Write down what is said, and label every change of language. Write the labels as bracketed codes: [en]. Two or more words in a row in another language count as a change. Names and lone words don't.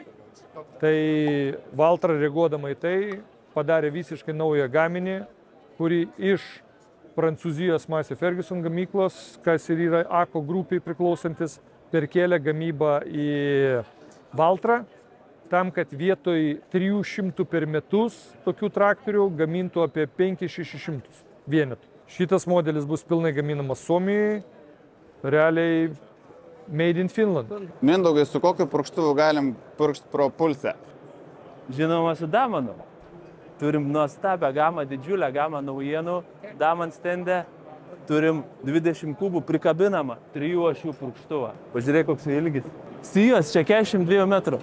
[lt] Tai Valtra reaguodama į tai padarė visiškai naują gaminį, kurį iš Prancūzijos Massey Ferguson gamyklos, kas ir yra AKO grupiai priklausantis, perkėlė gamybą į Valtrą, tam, kad vietoj 300 per metus tokių traktorių gamintų apie 500-600 vienetų. Šitas modelis bus pilnai gaminamas Suomijoje, realiai [en] made in Finland. [lt] Mindaugai, su kokiu purkštuvu galim purkšti pro pulsę? Žinoma, su Damanu. Turim nuostabią gamą, didžiulę gamą naujienų Daman stende. Turim 20 kubų prikabinamą 3 ašių purkštuvą. Pažiūrėk, koks ilgis. Sijos čia 42 metrų.